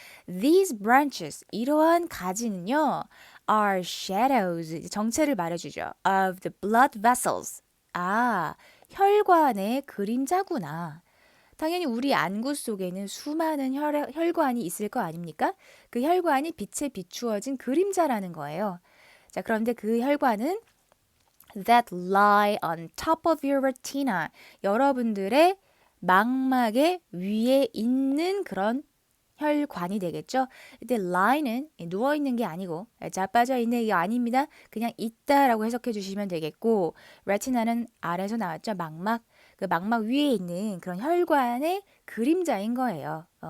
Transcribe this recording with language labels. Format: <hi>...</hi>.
<en>These branches,</en> <ko>이러한 가지는요,</ko> <en>are shadows,</en> <ko>정체를 말해주죠.</ko> <en>Of the blood vessels.</en> <ko>아, 혈관의 그림자구나. 당연히 우리 안구 속에는 수많은 혈관이 있을 거 아닙니까? 그 혈관이 빛에 비추어진 그림자라는 거예요. 자, 그런데 그 혈관은</ko> <en>that lie on top of your retina.</en> <ko>여러분들의 망막의 위에 있는 그런 혈관이 되겠죠. 근데 lie는 누워 있는 게 아니고 자빠져 있는 게 아닙니다. 그냥 있다라고 해석해 주시면 되겠고 retina는 아래에서 나왔죠. 망막. 그 망막 위에 있는 그런 혈관의 그림자인 거예요.</ko>